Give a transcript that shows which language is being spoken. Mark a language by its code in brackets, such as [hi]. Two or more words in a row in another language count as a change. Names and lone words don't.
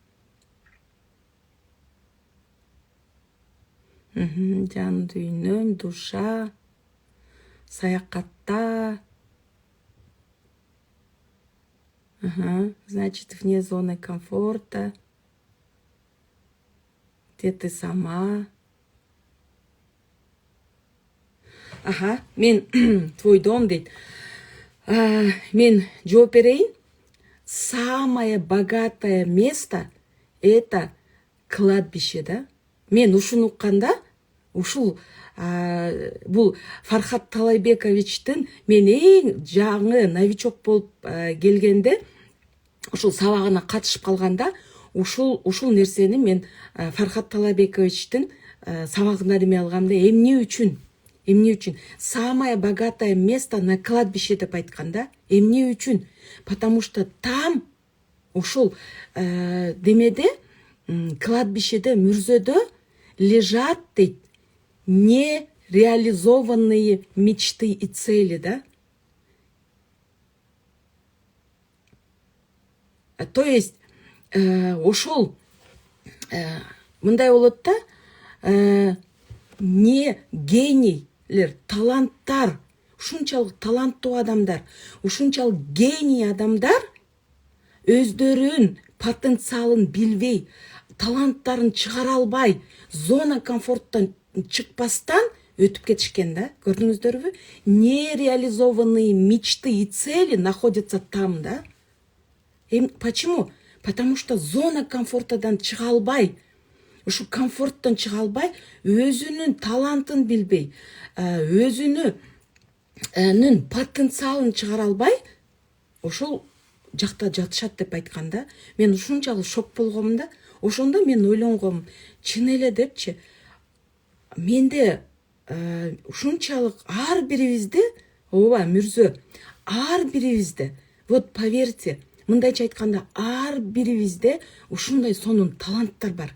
[ky] Жан дүйнөм, душа, саякатта. [ru] Значит, вне зоны комфорта. Где ты сама? Мен твой дом дейт. [ky] Мен жооп берейин. [ru] Самое богатое место — это кладбище, да? [ky] Мен ушуну укканда, ушул бул Фархат Талайбековичтин мен эң жаңы новичок болуп келгенде, ушул сабагына катышып калганда, ушул нерсени мен Фархат Талайбековичтин сабагына деме алгамда эмне үчүн? [ru] Самое богатое место на кладбище [ky] деп айткан да. Эмне үчүн? [ru] Потому что там, [ky] ушул демеде, кладбищеде, мүрзөдө лежат дейт [ru] нереализованные мечты и цели, [ky] да? [ru] То есть, [ky] ошол мындай болот да, не генийлер, таланттар, ушунчалык таланттуу адамдар, ушунчалык гений адамдар өздөрүн потенциалын билбей, таланттарын чыгара албай, [ru] зона комфорттон [ky] чыкпастан өтүп кетишкен да. Көрдүңүздөрбү? [ru] Нереализованные мечты и цели находятся там, да. Почему? Потому что зона комфортадан [ky] чыга албай, ушу комфорттон чыга албай, өзүнүн талантын билбей, өзүнүн потенциалын чыгара албай, ошол жакта жатышат деп айткан да. Мен ушунчалык шок болгом да. Ошондо мен ойлонгом, чын эле депчи, менде ушунчалык ар бирибизде, ооба мүрзө, ар бирибизде, [ru] вот поверьте, [ky] мындайча айтканда, ар бирибизде ушундай сонун таланттар бар.